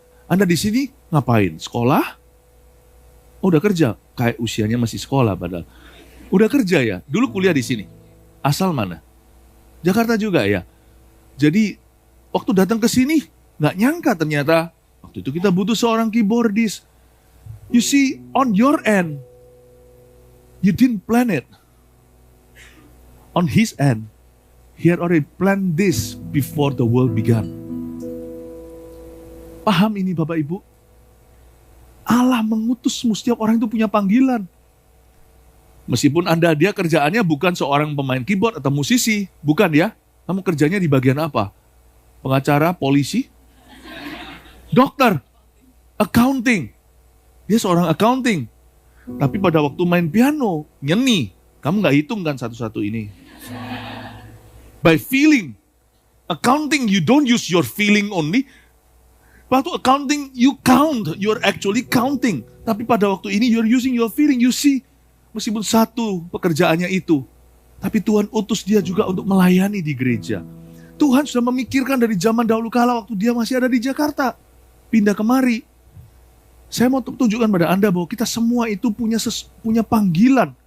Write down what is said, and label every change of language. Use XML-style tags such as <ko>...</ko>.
<id>Anda di sini ngapain? Sekolah? Oh, udah kerja. Kayak usianya masih sekolah padahal. Udah kerja ya? Dulu kuliah di sini. Asal mana? Jakarta juga ya. Jadi waktu datang ke sini nggak nyangka ternyata waktu itu kita butuh seorang keyboardist.</id> <en>You see, on your end, you didn't plan it. On his end, he had already planned this before the world began.</en> <id>Paham ini Bapak Ibu? Allah mengutus setiap orang itu punya panggilan. Meskipun dia kerjaannya bukan seorang pemain keyboard atau musisi, bukan ya. Kamu kerjanya di bagian apa? Pengacara, polisi, dokter, accounting. Dia seorang accounting. Tapi pada waktu main piano, nyeni. Kamu gak hitung kan satu-satu ini.</id> <en>By feeling. Accounting, you don't use your feeling only.</en> <id>Waktu</id> <en>accounting, you count. You're actually counting.</en> <id>Tapi pada waktu ini,</id> <en>you're using your feeling. You see,</en> <id>meskipun satu pekerjaannya itu. Tapi Tuhan utus dia juga untuk melayani di gereja. Tuhan sudah memikirkan dari zaman dahulu kala waktu dia masih ada di Jakarta. Pindah kemari. Saya mau tunjukkan pada Anda bahwa kita semua itu punya panggilan.</id>